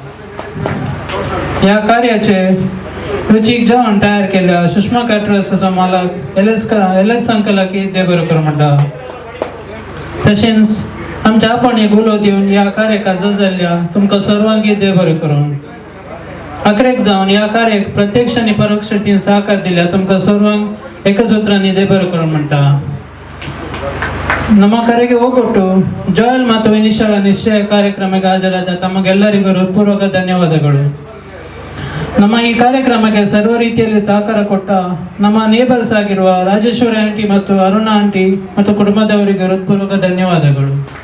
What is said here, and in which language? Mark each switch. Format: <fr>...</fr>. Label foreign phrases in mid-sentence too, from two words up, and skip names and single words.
<kok>या कार्याचे रुचीक जेवण तयार केल्या सुषमा कॅटरर्साचो मालक एलेक्स अंकलाकी देबरू करून म्हणटा. तशेंच आमच्या आपण एक उलो दिवन या कार्याक जाल्ल्या तुमकां सर्वांगी देबरू करून. अकरेक जावन या कार्याक प्रत्यक्ष आनी परोक्ष रितीन सहकार दिल्या तुमकां सर्वांक एकच उतरांनी देबरू करून म्हणटा.</kok> <kn>ನಮ್ಮ ಕರೆಗೆ ಹೋಗೊಟ್ಟು ಜೋಯಲ್ ಮತ್ತು ವಿನಿಶಾಳ ನಿಶ್ಚಯ ಕಾರ್ಯಕ್ರಮಕ್ಕೆ ಹಾಜರಾದ ತಮಗೆಲ್ಲರಿಗೂ ಹೃತ್ಪೂರ್ವಕ ಧನ್ಯವಾದಗಳು. ನಮ್ಮ ಈ ಕಾರ್ಯಕ್ರಮಕ್ಕೆ ಸರ್ವ ರೀತಿಯಲ್ಲಿ ಸಹಕಾರ ಕೊಟ್ಟ ನಮ್ಮ ನೇಬರ್ಸ್ ಆಗಿರುವ ರಾಜೇಶ್ವರಿ ಆಂಟಿ ಮತ್ತು ಅರುಣಾ ಆಂಟಿ ಮತ್ತು ಕುಟುಂಬದವರಿಗೆ ಹೃತ್ಪೂರ್ವಕ ಧನ್ಯವಾದಗಳು.</kn>